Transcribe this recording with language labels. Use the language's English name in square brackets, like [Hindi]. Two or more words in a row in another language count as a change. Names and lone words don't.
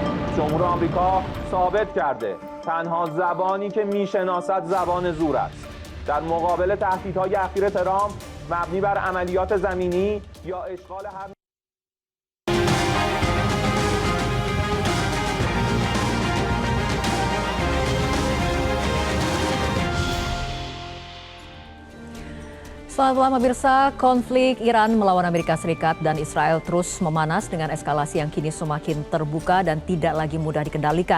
[Persian] جمهور آمریکا ثابت کرده تنها زبانی که میشناسد زبان زور است. در مقابل تهدیدهای اخیر ترامپ مبنی بر عملیات زمینی یا اشغال هر [Indonesian] Selamat malam pemirsa, konflik Iran melawan Amerika Serikat dan Israel terus memanas dengan eskalasi yang kini semakin terbuka dan tidak lagi mudah dikendalikan.